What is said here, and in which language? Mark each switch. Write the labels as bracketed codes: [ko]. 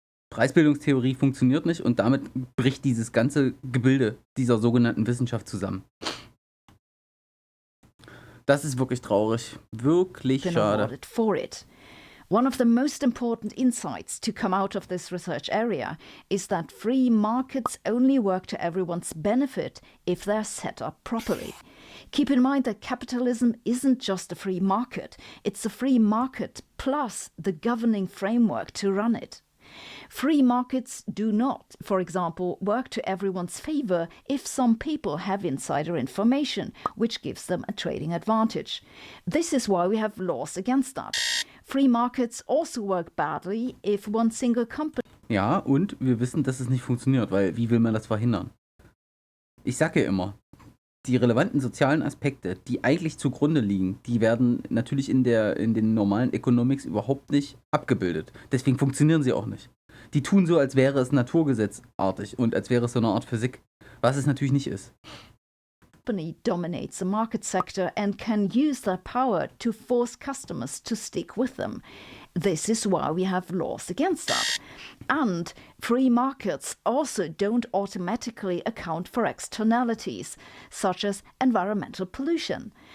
[de] Preisbildungstheorie funktioniert nicht und damit bricht dieses ganze Gebilde dieser sogenannten Wissenschaft zusammen. Das ist wirklich traurig. Wirklich schade. [en] For it. One of the most important insights to come out of this research area is that free markets only work to everyone's benefit if they're set up properly. Keep in mind that capitalism isn't just a free market, it's a free market plus the governing framework to run it. Free markets do not, for example, work to everyone's favor if some people have insider information, which gives them a trading advantage. This is why we have laws against that. Free markets also work badly if one single company. [de] Ja, und wir wissen, dass es nicht funktioniert, weil wie will man das verhindern? Ich sage ja immer, die relevanten sozialen Aspekte, die eigentlich zugrunde liegen, die werden natürlich in den normalen Economics überhaupt nicht abgebildet. Deswegen funktionieren sie auch nicht. Die tun so, als wäre es naturgesetzartig und als wäre es so eine Art Physik, was es natürlich nicht ist. [en] Company dominates the market sector and can use their power to force customers to stick with them. This is why we have laws against that. And free markets also don't automatically account for externalities, such as environmental pollution.